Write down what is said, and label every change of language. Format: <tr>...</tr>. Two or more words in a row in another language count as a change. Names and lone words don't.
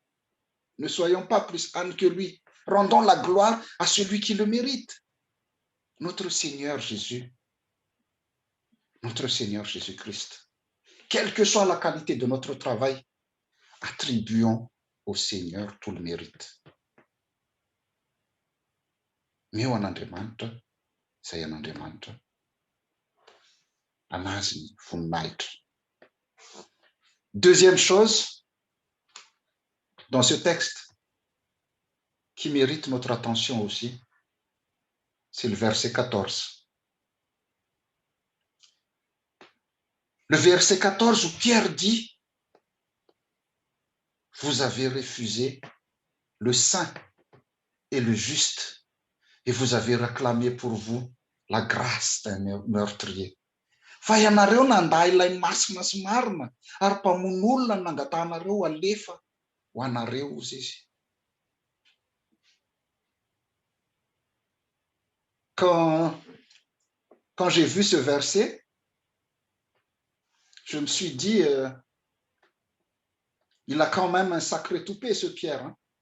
<fr>Ne soyons pas plus ânes que lui. Rendons la gloire à celui qui le mérite. Notre Seigneur Jésus. Notre Seigneur Jésus-Christ. Quelle que soit la qualité de notre travail, attribuons au Seigneur tout le mérite.</fr> <mg>Mio an'Andriamanitra, izay an'Andriamanitra. Anazy voninahitra.</mg> <fr>Deuxième chose, dans ce texte, qui mérite notre attention aussi, c'est le verset 14. Le verset 14 où Pierre dit, vous avez refusé le saint et le juste, et vous avez réclamé pour vous la grâce d'un meurtrier.</fr> <mg>Fa ianareo nandà ilay masina sy marina, ary mpamono olona nangatanareo alefa ho anareo ozy izy.</mg> <fr>Quand j'ai vu ce verset, je me suis dit, il a quand même un sacré toupet, ce Pierre. Hein?</fr>